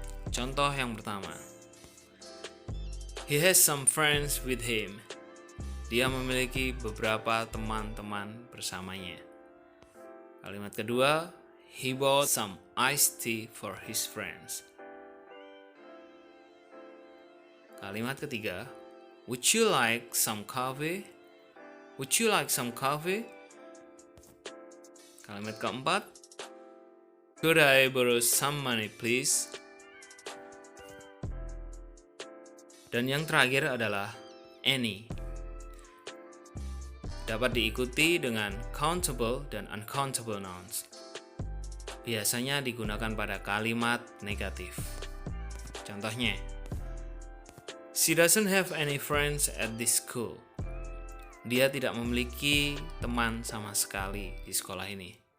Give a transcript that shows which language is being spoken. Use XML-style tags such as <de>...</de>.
<id>Contoh yang pertama,</id> <en>he has some friends with him.</en> <id>Dia memiliki beberapa teman-teman bersamanya. Kalimat kedua,</id> <en>he bought some iced tea for his friends.</en> <id>Kalimat ketiga,</id> <en>would you like some coffee? Would you like some coffee?</en> <id>Kalimat keempat,</id> <en>could I borrow some money please?</en> <id>Dan yang terakhir adalah any. Dapat diikuti dengan countable dan uncountable nouns. Biasanya digunakan pada kalimat negatif. Contohnya,</id> <en>she doesn't have any friends at this school.</en> <id>Dia tidak memiliki teman sama sekali di sekolah ini.</id>